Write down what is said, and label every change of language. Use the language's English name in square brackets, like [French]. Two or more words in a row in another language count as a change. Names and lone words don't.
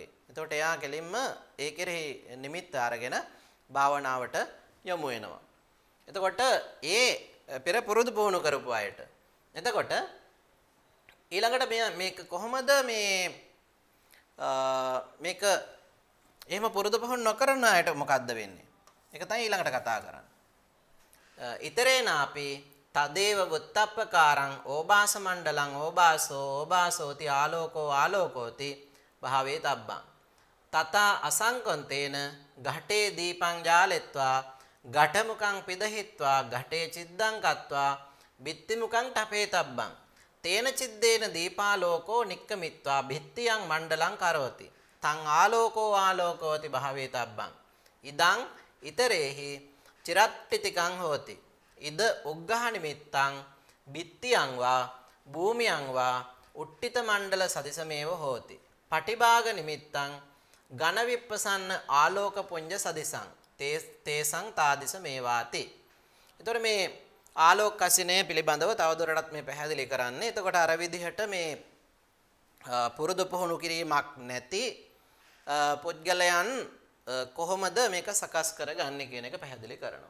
[Sinhala] එතකොට එයා කෙලින්ම ඒ කෙරෙහි නිමිත්ත අරගෙන භාවනාවට යොමු වෙනවා. එතකොට ඒ පෙර පුරුදු පුහුණු කරපු අයට. එතකොට ඊළඟට මේක කොහොමද මේක එහෙම පුරුදු පුහුණු නොකරන අයට මොකද්ද වෙන්නේ? ඒක තමයි ඊළඟට කතා කරන්නේ. [Pali] ඉතරේනාපි තදේව වුත්තප්පකාරං ඕබාස මණ්ඩලං ඕබාසෝති ආලෝකෝ ආලෝකෝති භාවේ තබ්බං තතා අසංකොන්තේන ඝටේ දීපං ජාලෙත්වා ඝටමුකං පිදහිත්වා ඝටේ චිද්දං කତ୍වා බිත්තිමුකං ඨපේ තබ්බං තේන චිද්දේන දීපාලෝකෝ නික්කමිත්වා බිත්තියං මණ්ඩලං කරෝති තං ආලෝකෝ ආලෝකෝති භාවේ තබ්බං ඉදං ඉතරේහි චිරට්ටිතිකං හෝති ඉද උග්ඝහ නිමිත්තං බිත්තියං වා භූමියං වා උට්ටිත මණ්ඩල සදිසමේව හෝති පටිභාග නිමිත්තං ඝන විප්පසන්න ආලෝක පුඤ්ජ සදිසං තේසං තාදිස මේවාති. [Sinhala] එතකොට මේ ආලෝක කසිනේ පිළිබඳව තවදුරටත් මේ පැහැදිලි කරන්නේ. එතකොට අර විදිහට මේ පුරුදු පුහුණු කිරීමක් නැති පුද්ගලයන් කොහොමද මේක සකස් කරගන්නේ කියන එක පැහැදිලි කරනවා.